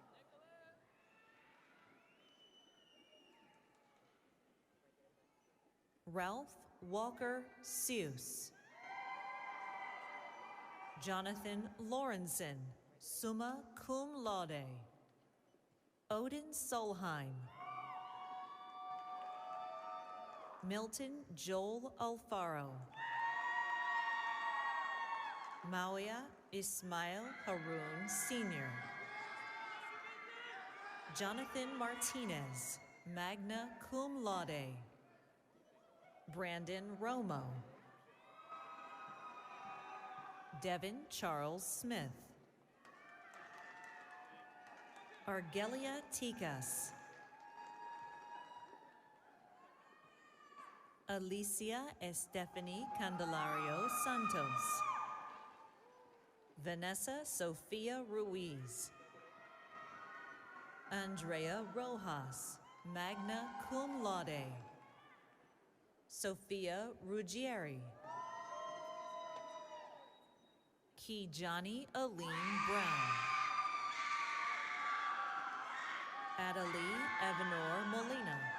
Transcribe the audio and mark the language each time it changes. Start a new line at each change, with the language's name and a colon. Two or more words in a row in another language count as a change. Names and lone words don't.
English: Ralph Walker Seuss. Jonathan Lawrenson,
Latin: summa cum laude.
English: Odin Solheim. Milton Joel Alfaro. Mawia Ismail Haroun Sr. Jonathan Martinez,
Latin: magna cum laude.
English: Brandon Romo. Devin Charles Smith. Argelia Ticas. Alicia Estefany Candelario Santos. Vanessa Sofia Ruiz. Andrea Rojas,
Latin: magna cum laude.
English: Sophia Ruggieri. Kijani Aline Brown. Adelie Evanor Molina.